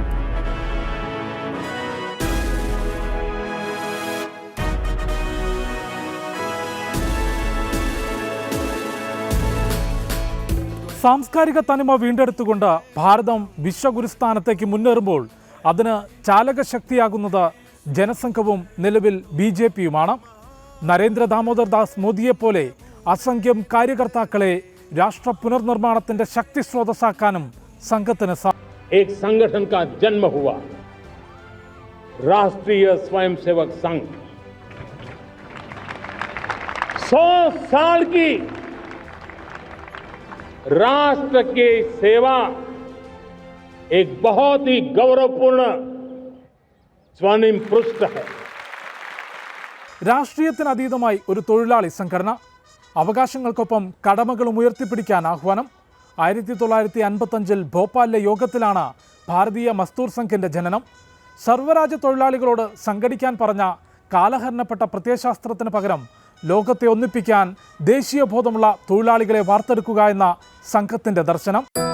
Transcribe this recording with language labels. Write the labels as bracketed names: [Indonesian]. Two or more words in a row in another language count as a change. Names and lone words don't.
[Malayalam] സാംസ്കാരിക തനിമ വീണ്ടെടുത്തുകൊണ്ട് ഭാരതം വിശ്വഗുരുസ്ഥാനത്തേക്ക് മുന്നേറുമ്പോൾ അതിന് ചാലകശക്തിയാകുന്നത് ജനസംഘവും നിലവിൽ BJPയുമാണ്. നരേന്ദ്ര ദാമോദർ ദാസ് മോദിയെപ്പോലെ അസംഖ്യം കാര്യകർത്താക്കളെ രാഷ്ട്ര പുനർനിർമ്മാണത്തിന്റെ ശക്തി സ്രോതസ്സാക്കാനും സംഘത്തിന് [Hindi] एक संगठन का जन्म हुआ, राष्ट्रीय स्वयंसेवक संघ 100 साल की राष्ट्र की सेवा एक बहुत ही गौरवपूर्ण स्वर्णिम पृष्ठ है. [Malayalam] രാഷ്ട്രീയത്തിനതീതമായി ഒരു തൊഴിലാളി സംഘടന, അവകാശങ്ങൾക്കൊപ്പം കടമകളും ഉയർത്തിപ്പിടിക്കാൻ ആഹ്വാനം. 1955 ഭോപ്പാലിലെ യോഗത്തിലാണ് ഭാരതീയ മസ്ദൂർ സംഘിന്റെ ജനനം. സർവ്വരാജ്യ തൊഴിലാളികളോട് സംഘടിക്കാൻ പറഞ്ഞ കാലഹരണപ്പെട്ട പ്രത്യയശാസ്ത്രത്തിന് പകരം ലോകത്തെ ഒന്നിപ്പിക്കാൻ ദേശീയബോധമുള്ള തൊഴിലാളികളെ വാർത്തെടുക്കുക എന്ന സംഘത്തിന്റെ ദർശനം.